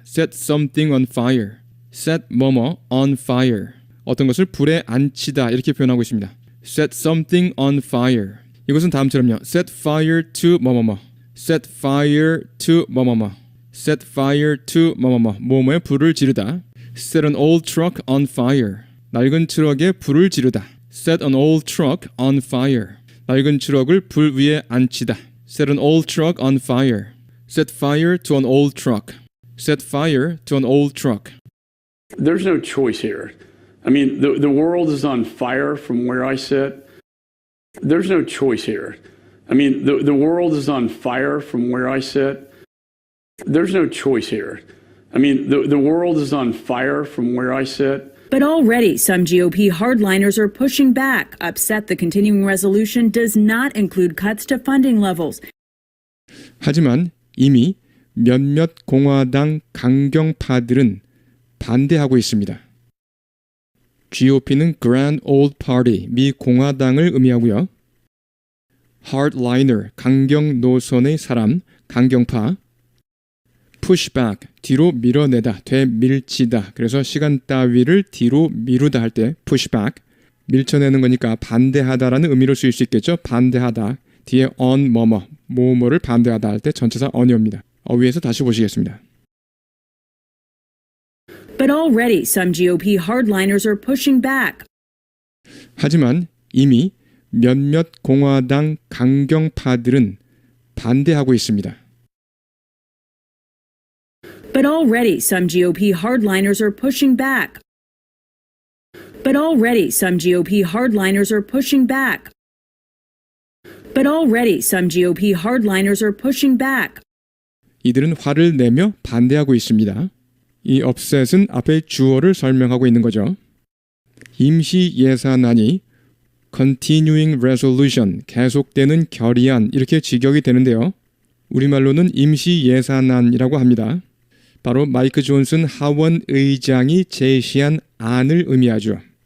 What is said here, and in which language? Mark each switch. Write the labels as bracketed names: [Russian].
[English] set something on fire. set 뭐뭐 on fire. [Korean] 어떤 것을 불에 안치다 이렇게 표현하고 있습니다. [English] set something on fire. [Korean] 이것은 다음처럼요. [English] set fire to 뭐뭐뭐. set fire to 뭐뭐뭐. set fire to 뭐뭐뭐. [Korean] 뭐뭐에 불을 지르다. [English] set an old truck on fire. [Korean] 낡은 트럭에 불을 지르다. [English] set an old truck on fire. [Korean] 낡은 트럭을 불 위에 안치다. [English] set an old truck on fire. set fire to an old truck. set fire to an old truck. There's no choice here. I mean, the world is on fire from where I sit. There's no choice here. I mean, the world is on fire from where I sit. There's no choice here. I mean, the world is on fire from where I sit. But already, some GOP hardliners are pushing back, upset the continuing resolution does not include cuts to funding levels. [Korean] 하지만 이미 몇몇 공화당 강경파들은 반대하고 있습니다. GOP는 Grand Old Party, 미 공화당을 의미하고요. Hardliner, 강경 노선의 사람, 강경파. pushback, 뒤로 밀어내다, 되밀치다. 그래서 시간 따위를 뒤로 미루다 할 때 pushback, 밀쳐내는 거니까 반대하다라는 의미로 쓰일 수 있겠죠. 반대하다, 뒤에 on 뭐뭐, 뭐뭐를 반대하다 할 때 전치사 on이옵니다. 위에서 다시 보시겠습니다. [English] But already, some GOP hardliners are pushing back. [Korean] 하지만 이미 몇몇 공화당 강경파들은 반대하고 있습니다. [English] But already, some GOP hardliners are pushing back. But already, some GOP hardliners are pushing back. But already, some GOP hardliners are pushing back. [Korean] 이들은 화를 내며 반대하고 있습니다. 이 upset은 앞에 주어를 설명하고 있는 거죠. 임시 예산안이 continuing resolution, 계속되는 결의안 이렇게 직역이 되는데요. 우리말로는 임시 예산안이라고 합니다. 바로 마이크 존슨 하원 의장이 제시한 안을 의미하죠.